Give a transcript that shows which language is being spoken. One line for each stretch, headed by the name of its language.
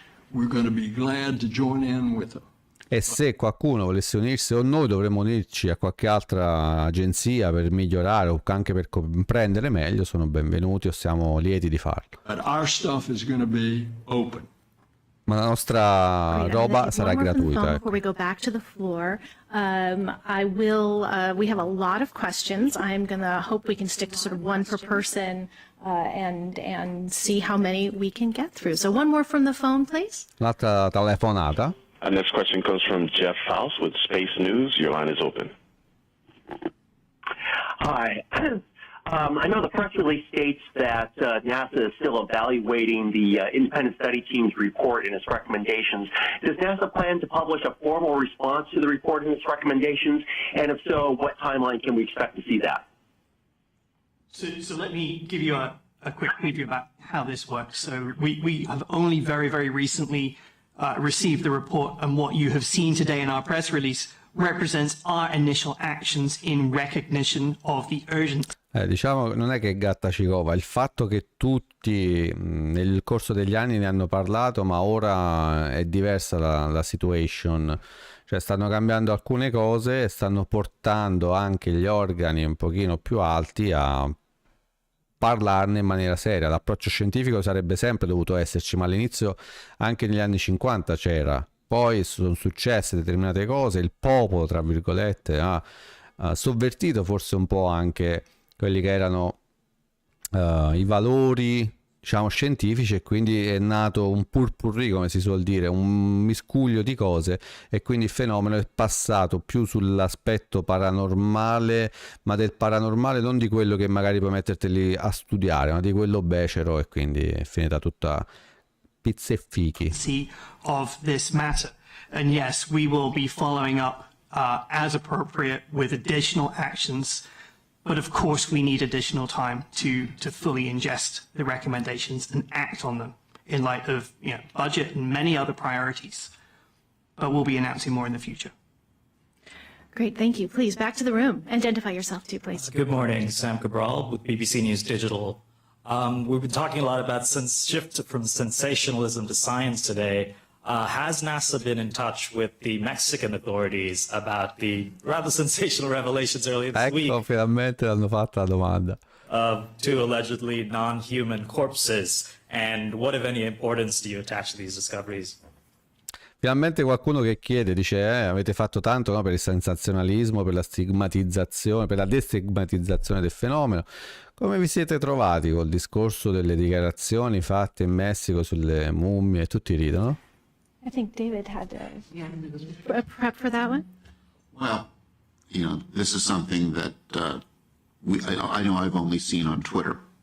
English: We're going to be glad to join in with them.
Italian: E se qualcuno volesse unirsi, o noi dovremmo unirci a qualche altra agenzia per migliorare o anche per comprendere meglio, sono benvenuti o siamo lieti di farlo.
English: But our stuff is going to be open.
Italian: Ma la nostra roba sarà gratuita.
English: Before we go back to the floor, I will. We have a lot of questions. I'm gonna hope we can stick to sort of one per person, and see how many we can get through. So one more from the phone, please.
Italian: L'altra telefonata.
English: Our next question comes from Jeff Faust with Space News. Your line is open. Hi. I know the press release states that NASA is still evaluating the independent study team's report and its recommendations. Does NASA plan to publish a formal response to the report and its recommendations? And if so, what timeline can we expect to see that? So let me give you a quick preview about how this works. So we have only very, very recently received the report, and what you have seen today in our press release represents our initial actions in recognition of the urgency.
Italian: Diciamo, non è che gatta ci cova, il fatto che tutti nel corso degli anni ne hanno parlato, ma ora è diversa la situation, cioè stanno cambiando alcune cose e stanno portando anche gli organi un pochino più alti a parlarne in maniera seria. L'approccio scientifico sarebbe sempre dovuto esserci, ma all'inizio anche negli anni 50 c'era, poi sono successe determinate cose, il popolo tra virgolette ha sovvertito forse un po' anche quelli che erano i valori, diciamo, scientifici, e quindi è nato un purpurri, come si suol dire, un miscuglio di cose, e quindi il fenomeno è passato più sull'aspetto paranormale, ma del paranormale non di quello che magari puoi metterteli a studiare, ma di quello becero, e quindi è finita tutta pizze e fichi.
English: Of this matter. And yes, we will be following up as appropriate with additional actions. But of course, we need additional time to fully ingest the recommendations and act on them in light of budget and many other priorities. But we'll be announcing more in the future. Great, thank you. Please, back to the room. Identify yourself too, please. Good morning, Sam Cabral with BBC News Digital. We've been talking a lot about shift from sensationalism to science today. Has NASA been in touch with the Mexican authorities about the rather sensational revelations earlier this week?
Italian: Ecco, finalmente hanno fatto la domanda.
English: Two allegedly non-human corpses. And what, if any, importance do you attach to these discoveries?
Italian: Finalmente qualcuno che chiede, dice avete fatto tanto, no, per il sensazionalismo, per la stigmatizzazione, per la destigmatizzazione del fenomeno. Come vi siete trovati col discorso delle dichiarazioni fatte in Messico sulle mummie? Tutti ridono?
English: I think David had a prep for that one. Well, this is something that I know I've only seen on Twitter.